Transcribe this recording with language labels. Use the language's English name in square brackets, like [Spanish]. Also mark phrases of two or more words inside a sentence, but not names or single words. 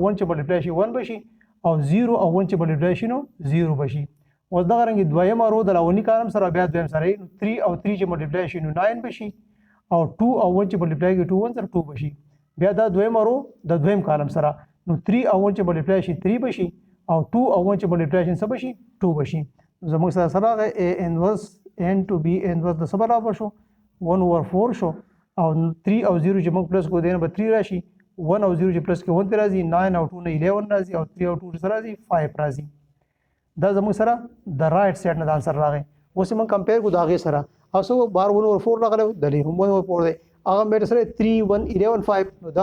[Pashto] 1 چې ملټیپلای شي 1 بشي او 0 او 1 چې ملټیپلای شي نو 0 بشي اوس دا رنګ دویم رو د اولنی کالم سره بیا دویم سره 3 او 3 چې ملټیپلای شي نو 9 بشي او 2 او 1 چې ملټیپلای کړي 2 1 2 بشي بیا دا دویم رو د دویم کالم سره نو 3 او 1 چې ملټیپلای شي 3 بشي او 2 او 1 چې ملټیپلای شي څه بشي 2 بشي زموږ سره راغی [English] a inverse n to b inverse [Pashto] د څه برابر شو 1/4 شو او 3 او 0 چې موږ پلس کو دینه به 3 راشي 1 او 0 چې پلس کې 1 راځي 9 او 2 نه 11 راځي او 3 او 2 سره راځي 5 راځي دا زموږ سره د [English] right side [Pashto] نه د انسر راغی اوس موږ کمپیر کو دا غي سره اوس بار 1/4 راغلی دلی هم 1/4 دی هغه مې سره 3 1 11 5 نو دا